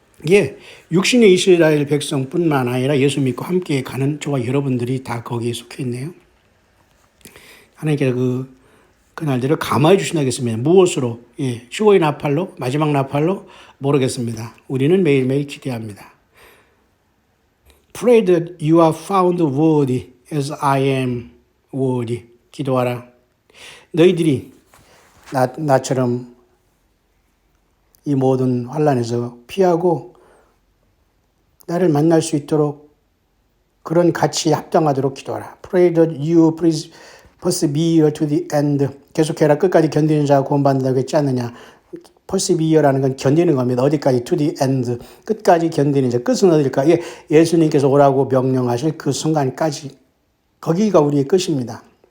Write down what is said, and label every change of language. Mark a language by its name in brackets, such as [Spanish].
[Korean] 예, 육신의 이스라엘 백성뿐만 아니라 예수 믿고 함께 가는 저와 여러분들이 다 거기에 속해 있네요. 하나님께서 그날들을 감화해 주신다고 했습니다. 무엇으로? 예, 최고의 나팔로? 마지막 나팔로? 모르겠습니다. 우리는 매일매일 기대합니다. [English] Pray that you are found worthy as I am worthy. [Korean] 기도하라. 너희들이 나처럼 이 모든 환란에서 피하고 나를 만날 수 있도록 그런 가치에 합당하도록 기도하라. [English] Pray that you persevere to the end. [Korean] 계속해라. 끝까지 견디는 자가 구원받는다고 했지 않느냐. persevere라는 건 견디는 겁니다. 어디까지? [English] to the end. [Korean] 끝까지 견디는 자. 끝은 어딜까? 예수님께서 오라고 명령하실 그 순간까지. 거기가 우리의 끝입니다.